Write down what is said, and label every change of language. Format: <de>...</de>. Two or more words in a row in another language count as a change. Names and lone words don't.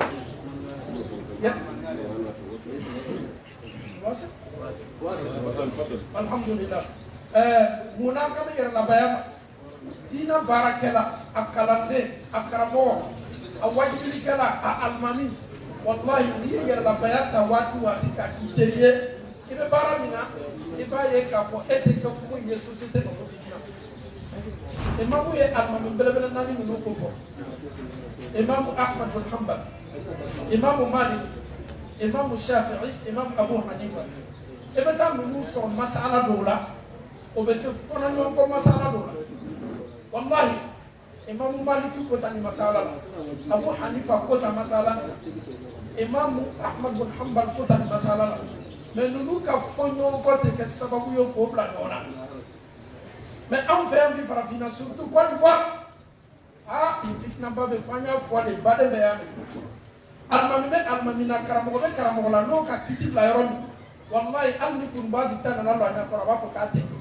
<bm>alhamdulillah munna ka bɛ yɛrɛlabaya ma diinɛ baarakɛla a kalanden a karamɔgɔ a wajibilikɛla a alimami wallahi n'i ye yɛrɛlabaya ta waati k'a k'i teri ye i bɛ baara min na i b'a ye k'a fɔ e tɛ kɛ foyi ye société ma ko fitina imamu ye alimami belebele naani minnu ko fɔ imamu Ahmad bin Hanbal imamu Malik imamu Shafi'i imamu Abu Hanifa e bɛ taa ninnu sɔrɔ masala dɔw la o bɛ se fɔnɔ ɲɔgɔn kɔ masala dɔw la wallahi imamu Maliki ko ta ni masala la Abu Hanifa ko ta masala la imamu Ahmad bin Hanbal ko ta ni masala la mais ninnu ka fɔ ɲɔgɔn kɔ tɛ kɛ sababu ye k'o bila ɲɔgɔn na mais anw fɛ yan bi farafinna surtout Côte d'Ivoire nin fitinaba bɛ fɔ an y'a fɔ de baden bɛ yan alimami bɛ alimami na karamɔgɔ bɛ karamɔgɔ la n'o ka kiti bila yɔrɔ min wallahi hali ni kurunbaasi ta nana don a ɲɛ kɔrɔ a b'a fɔ k'a tɛ</bm>